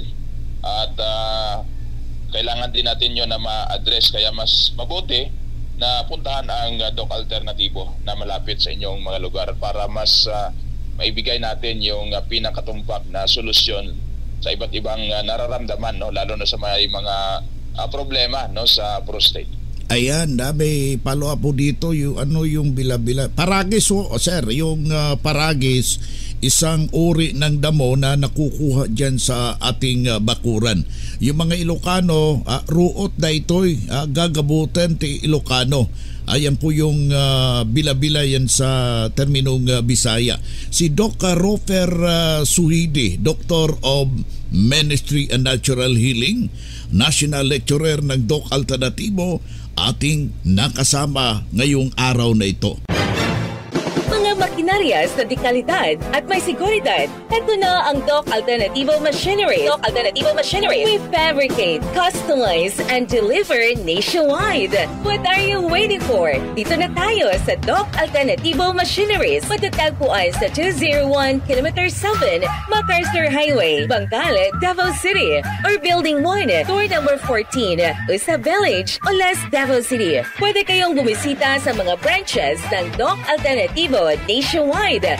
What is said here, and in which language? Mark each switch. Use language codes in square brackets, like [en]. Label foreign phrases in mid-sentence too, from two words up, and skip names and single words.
[tl] At kailangan din natin yun na ma-address, kaya mas mabuti na puntahan ang Doc Alternatibo na malapit sa inyong mga lugar para mas maibigay natin yung pinakatumpak na solusyon sa iba't ibang nararamdaman, no, lalo na sa mga problema, no, sa prostate. Ayan, may [en] follow up [tl] po dito yung yung bila-bila. Paragis sir, yung paragis, isang uri ng damo na nakukuha dyan sa ating bakuran. Yung mga Ilocano, ruot na ito'y [ilo] gagabutan ti [tl] Ilocano. Ayan po yung bila-bila yan sa terminong Bisaya. Si Doc Rofer Suhidi, [en] Doctor of Ministry and Natural Healing, National Lecturer [tl] ng Doc Alternatibo, ating nakasama ngayong araw na ito. Mga makinarias na di kalidad at may seguridad. Ito na ang Doc Alternativo Machinery. Doc Alternativo Machinery. [en] We fabricate, customize, and deliver nationwide. What are you waiting for? [tl] Dito na tayo sa Doc Alternativo Machineries. Matatagpuan sa 201 km 7 MacArthur Highway, Bangkal, Davao City. [en] Or Building 1, Door number 14, Usa Village, Olas, Davao City. [tl] Pwede kayong bumisita sa mga branches ng Doc Alternativo nationwide.